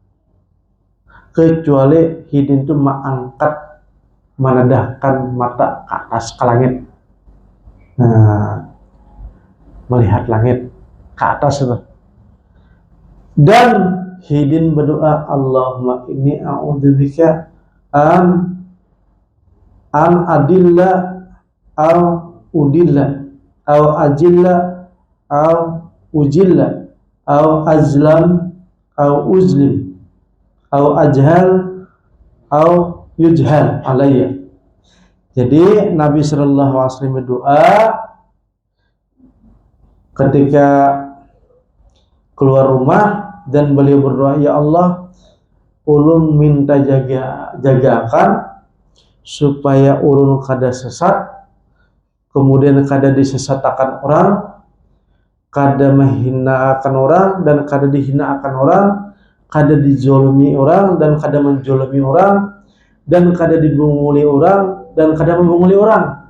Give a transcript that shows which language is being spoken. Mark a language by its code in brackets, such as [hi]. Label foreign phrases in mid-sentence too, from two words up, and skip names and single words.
[bjn] kecuali hidin itu mengangkat, menadahkan mata ke atas ke langit, melihat langit ke atas itu, dan hidin berdoa, [ar] اللهم إني أعوذ بك أن أضل أو أضل أو أزل أو أزل أو أظلم أو أظلم أو أجهل أو يجهل علي. [id] Jadi Nabi [ar] صلى الله عليه وسلم [id] berdoa ketika keluar rumah, dan beliau berdoa, ya Allah, [bjn] ulun minta jagakan supaya ulun kada sesat, kemudian kada disesatakan orang, kada menghinakan orang dan kada dihinakan orang, kada dijolimi orang dan kada menjolimi orang, dan kada dibunguli orang dan kada membunguli orang.